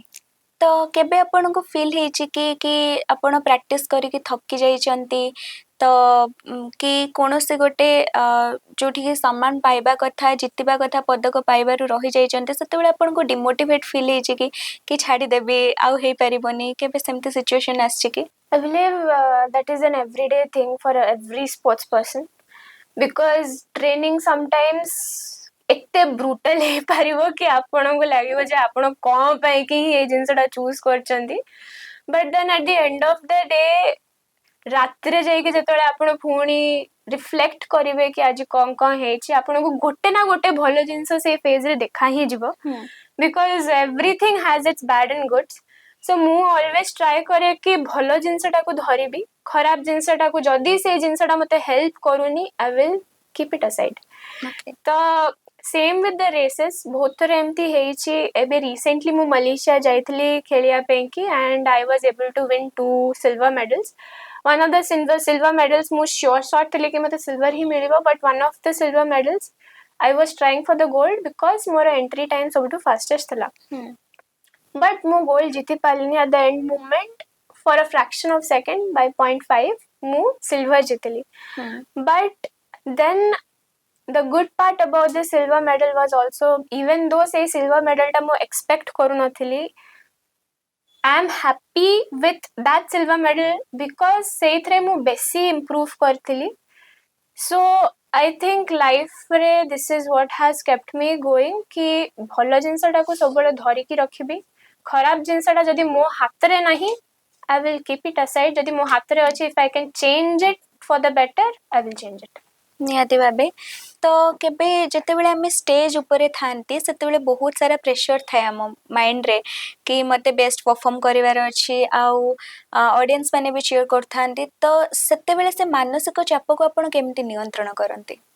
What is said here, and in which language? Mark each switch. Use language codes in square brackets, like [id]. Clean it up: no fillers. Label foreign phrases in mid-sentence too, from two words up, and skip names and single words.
[or] ତ କେବେ ଆପଣଙ୍କୁ ଫିଲ୍ ହେଇଛି କି ଆପଣ ପ୍ରାକ୍ଟିସ୍ କରିକି ଥକି ଯାଇଛନ୍ତି, ତ କି କୌଣସି ଗୋଟେ ଯୋଉଠିକି ସମ୍ମାନ ପାଇବା କଥା, ଜିତିବା କଥା, ପଦକ ପାଇବାରୁ ରହିଯାଇଛନ୍ତି, ସେତେବେଳେ ଆପଣଙ୍କୁ [en] demotivate feel [or] ହେଇଛି କି ଛାଡ଼ିଦେବି ଆଉ ହେଇପାରିବନି? କେବେ ସେମିତି ସିଚୁଏସନ୍ ଆସିଛି କି? [en] I believe that is an everyday thing for every sports person because training sometimes [or] ଏତେ ବ୍ରୁଟାଲ ହେଇପାରିବ କି ଆପଣଙ୍କୁ ଲାଗିବ ଯେ ଆପଣ କ'ଣ ପାଇଁ କି ହିଁ ଏଇ ଜିନିଷଟା ଚୁଜ୍ କରିଛନ୍ତି। [en] But then at the end of the day [or] ରାତିରେ ଯାଇକି ଯେତେବେଳେ ଆପଣ ପୁଣି ରିଫ୍ଲେକ୍ଟ କରିବେ କି ଆଜି କ'ଣ ହେଇଛି, ଆପଣଙ୍କୁ ଗୋଟେ ନା ଗୋଟେ ଭଲ ଜିନିଷ ସେଇ ଫେଜ୍ରେ ଦେଖା ହିଁ ଯିବ। [en] Because everything has its bad and goods. [or] ସୋ ମୁଁ [en] always try [or] କରେ କି ଭଲ ଜିନିଷଟାକୁ ଧରିବି, ଖରାପ ଜିନିଷଟାକୁ ଯଦି ସେଇ ଜିନିଷଟା ମତେ ହେଲ୍ପ କରୁନି [en] I will keep it aside. [or] ତ [en] same with the races [or] ବହୁତ ଥର ଏମିତି ହେଇଛି। ଏବେ ରିସେଣ୍ଟଲି ମୁଁ ମାଲେସିଆ ଯାଇଥିଲି ଖେଳିବା ପାଇଁ କି [en] and I was able to win 2 silver medals. One of the silver medals [or] ମୁଁ sure ଥିଲି କି ମତେ silver ହିଁ ମିଳିବ, [en] but one of the silver medals I was trying for the gold because [or] ମୋର entry time ସବୁଠୁ fastest ଥିଲା। [en] But [or] ମୁଁ gold ଜିତି ପାରିଲିନି [en] at the end moment for a fraction of second by 0.5 [or] ମୁଁ silver ଜିତିଲି। [en] But then the good part about the silver medal was also, even though [or] ସେଇ silver medal ଟା ମୁଁ expect କରୁନଥିଲି, [en] I am happy with that silver medal because [or] ସେଇଥିରେ ମୁଁ ବେଶୀ improve କରିଥିଲି। [en] So I think life ରେ this is what has kept me going [or] କି ଭଲ ଜିନିଷଟାକୁ ସବୁବେଳେ ଧରିକି ରଖିବି। ଖରାପ ଜିନିଷଟା ଯଦି ମୋ ହାତରେ ନାହିଁ [en] I will keep it aside. [or] ଯଦି ମୋ ହାତରେ ଅଛି, [en] if I can change it for the better, I will change it. [or] ନିହାତି ଭାବେ। ତ କେବେ ଯେତେବେଳେ ଆମେ ଷ୍ଟେଜ୍ ଉପରେ ଥାଆନ୍ତି ସେତେବେଳେ ବହୁତ ସାରା ପ୍ରେସର ଥାଏ ଆମ ମାଇଣ୍ଡରେ କି ମୋତେ [en] best perform [or] କରିବାର ଅଛି, ଆଉ ଅଡ଼ିଏନ୍ସ ମାନେ ବି ଚିୟର କରୁଥାନ୍ତି, ତ ସେତେବେଳେ ସେ ମାନସିକ ଚାପକୁ ଆପଣ କେମିତି ନିୟନ୍ତ୍ରଣ କରନ୍ତି?